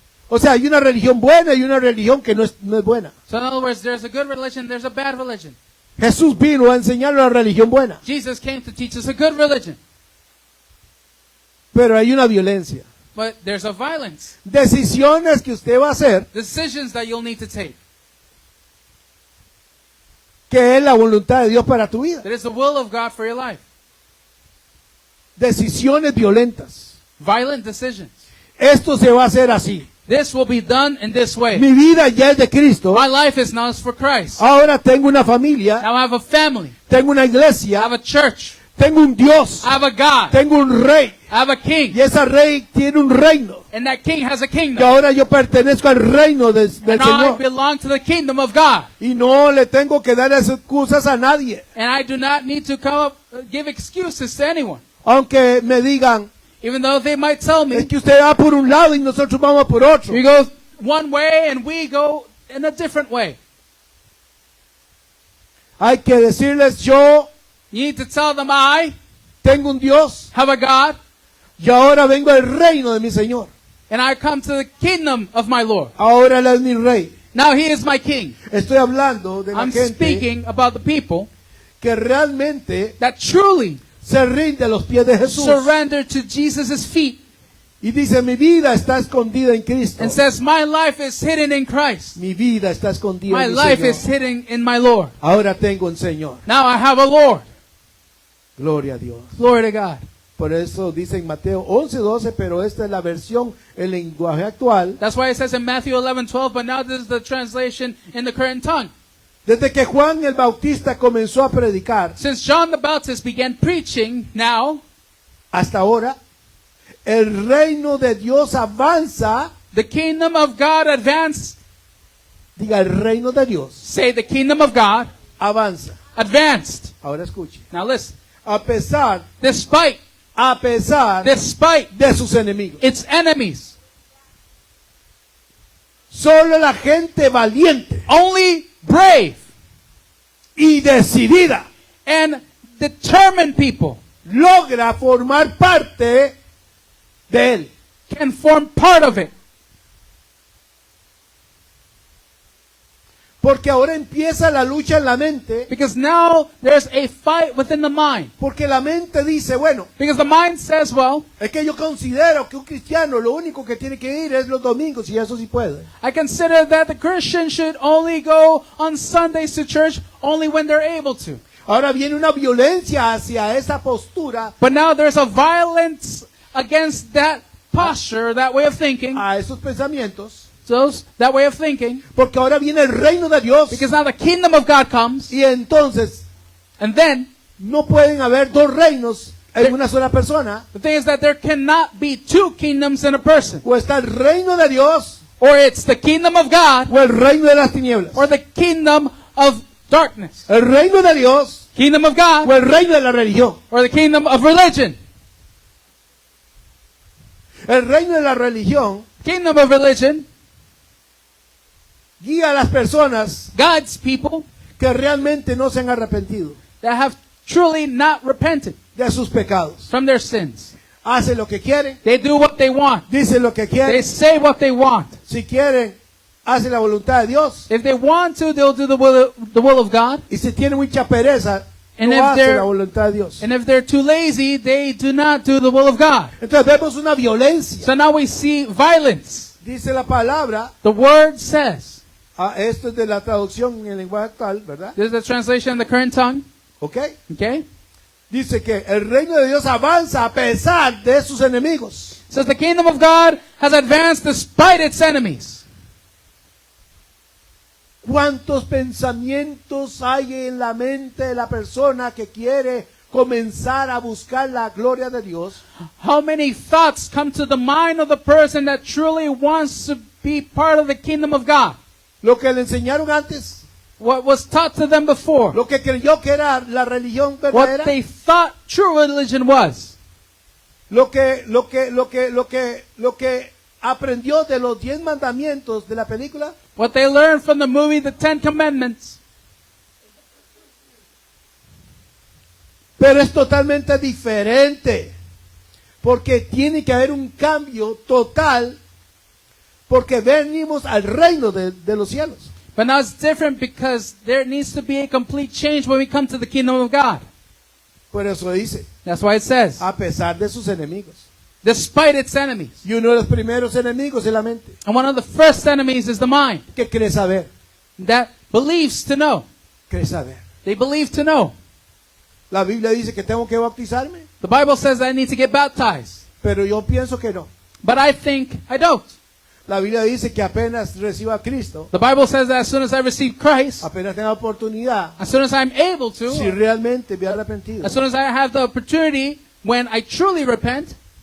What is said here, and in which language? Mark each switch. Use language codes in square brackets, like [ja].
[es] O sea, hay una religión buena y una religión que no es buena. [en] So in other words, there's a good religion, there's a bad religion. [es] Jesús vino a enseñar una religión buena, [en] Jesus came to teach us a good religion, [es] pero hay una violencia. [en] but there's a violence, [es] Decisiones que usted va a hacer, [en] decisions that you'll need to take. [es] que es la voluntad de Dios para tu vida. [en] That is the will of God for your life. [es] Decisiones violentas. [en] Violent decisions. [es] Esto se va a hacer así. [en] This will be done in this way. [es] Mi vida ya es de Cristo. [en] My life is now for Christ. [es] Ahora tengo una familia, [en] Now I have a family. [es] tengo una [en] I [es] iglesia, [en] have a church. [es] tengo un Dios, [en] I have a God. [es] tengo un rey. [en] I have a king. [es] Y ese rey tiene un reino. [en] And that king has a [es] Y [en] kingdom. [es] ahora yo pertenezco al reino del [en] And now I [es] Señor. [en] belong to the kingdom of God. [es] Y no le tengo que dar excusas a nadie. [en] And I do not need to come up, give excuses to anyone. [es] Aunque me digan, [en] Even though they might tell [es] es [en] me, [es] que usted va por un lado y nosotros vamos por otro. [en] we go one way and we go in a different way. [es] Hay que decirles, yo [en] You need to tell them I [es] tengo un Dios [en] have a God [es] y ahora vengo al reino de mi Señor. [en] and I come to the kingdom of my Lord. [es] Ahora Él es mi rey. [en] Now he is my king. [es] Estoy hablando de la [en] I'm [es] gente [en] speaking about the people [es] que realmente [en] that truly [es] se rinde a los pies de Jesús [en] surrender to Jesus' feet [es] y dice, mi vida está escondida en Cristo. [en] and says, my life is hidden in Christ. [es] Mi vida está escondida [en] My [es] en mi [en] life [es] Señor. [en] is hidden in my Lord. [es] Ahora tengo un Señor. [en] Now I have a Lord. [es] Gloria a Dios. [en] Glory to God. [es] Por eso dice en Mateo 11:12, pero esta es la versión, el lenguaje actual. [en] That's why it says in Matthew 11:12, but now this is the translation in the current tongue. [es] Desde que Juan el Bautista comenzó a predicar [en] Since John the Baptist began preaching, now [es] hasta ahora, el reino de Dios avanza. [en] the kingdom of God advanced. [es] Diga, el reino de Dios [en] Say the kingdom of God [es] avanza. [en] advanced. [es] Ahora escuche. [en] Now listen. [es] A pesar [en] Despite [es] de sus enemigos. [en] its enemies, [es] Solo la gente valiente [en] only brave [es] y decidida [en] and determined people [es] logra formar parte de él. [en] can form part of it. [es] Porque ahora empieza la lucha en la mente. [en] Because now there's a fight within the mind. [es] Porque la mente dice, bueno, [en] Because the mind says, well, [es] es que yo considero que un cristiano lo único que tiene que ir es los domingos y eso sí puede. [en] I consider that the Christian should only go on Sundays to church only when they're able to. [es] Ahora viene una violencia hacia esa postura, [en] But now there's a violence against that posture, that way of thinking, [es] a esos pensamientos, [en] that way of thinking, [es] porque ahora viene el reino de Dios [en] because now the kingdom of God comes, [es] y entonces [en] and then [es] no pueden haber dos reinos en una sola persona. [en] The thing is that there cannot be two kingdoms in a person. [es] O está el reino de Dios [en] Or it's the kingdom of God [es] o el reino de las tinieblas. [en] or the kingdom of darkness. [es] El reino de Dios [en] Kingdom of [es] o [en] God [es] el reino de la religión. [en] or the kingdom of religion. [es] El reino de la religión [en] Kingdom of religion [es] guía a las personas [en] guides people [es] que realmente no se han arrepentido [en] that have truly not repented [es] de sus pecados. [en] from their sins. [es] Hacen lo que quieren, [en] They do what they want. [es] dicen lo que [en] They [es] quieren. [en] say what they want. [es] Si quieren, hacen la voluntad de Dios. [en] If they want to, they'll do the will of God. [es] Y si tienen mucha pereza, [en] And [es] no [en] if [es] hacen [en] they're- [es] la voluntad de Dios. [en] And if they're too lazy, they do not do the will of God. [es] Entonces vemos una violencia. [en] So now we see violence. [es] Dice la palabra, [en] The word says, [es] esto es de la traducción en el lenguaje actual, ¿verdad? [en] this is the translation in the current tongue, [es] ¿Ok? [en] okay? [es] Dice que el reino de Dios avanza a pesar de sus enemigos. [en] It says the kingdom of God has advanced despite its enemies. [es] ¿Cuántos pensamientos hay en la mente de la persona que quiere comenzar a buscar la gloria de Dios? [en] How many thoughts come to the mind of the person that truly wants to be part of the kingdom of God? [es] Lo que le enseñaron antes, [en] What was taught to them before, [es] lo que creyó que era la religión [en] what [es] verdadera, [en] they thought true religion was, [es] lo que aprendió de los 10 mandamientos de la película, [en] what they learned from the movie The Ten Commandments. [es] pero es totalmente diferente, porque tiene que haber un cambio total, porque venimos al reino de los cielos. [en] But now it's different because there needs to be a complete change when we come to the kingdom of God. [es] Por eso dice, [en] That's why it says, [es] a pesar de sus enemigos. [en] despite its enemies. [es] Y uno de los primeros enemigos es la mente, [en] And one of the first enemies is the mind [es] que cree saber, [en] that believes to know. [es] cree saber. [en] They believe to know. [es] La Biblia dice que tengo que bautizarme, [en] The Bible says that I need to get baptized. [es] pero yo pienso que no. [en] But I think I don't. [es] La Biblia dice que apenas reciba a Cristo, [en] The Bible says that as soon as I receive Christ, [es] apenas tenga oportunidad, [en] as soon as I'm able [es] si [en] to, [es] realmente me he arrepentido. [en] as soon as I have the opportunity, when I truly repent,